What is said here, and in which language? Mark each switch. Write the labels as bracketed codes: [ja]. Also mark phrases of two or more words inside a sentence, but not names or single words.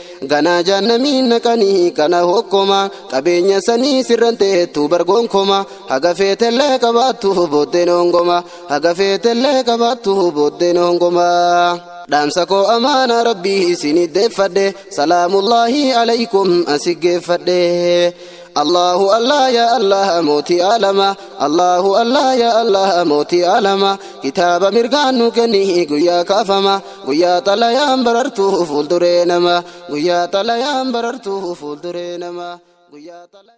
[om] Ganaa jahannamiin naqanii kana hokkoma, qabeenya sanii sirran teettu bargoonkoma, haga feetellee qabaattu booddeen hongoma, haga feetellee qabaattu booddeen hongoma. Dhaamsa koo amaana Rabbii isin iddeeffadhe, [ar] سلام الله عليكم [om] asi geeffadhe. [ar] الله الله يا الله [om] mootii alama, [ar] الله الله يا الله [om] mootii alama. Kitaaba mirgaan nu kenni guyyaa kaafama, guyyaa xalayaan barartu fuulduree nama, guyyaa xalayaan barartu fuulduree nama, guyyaa xalayaan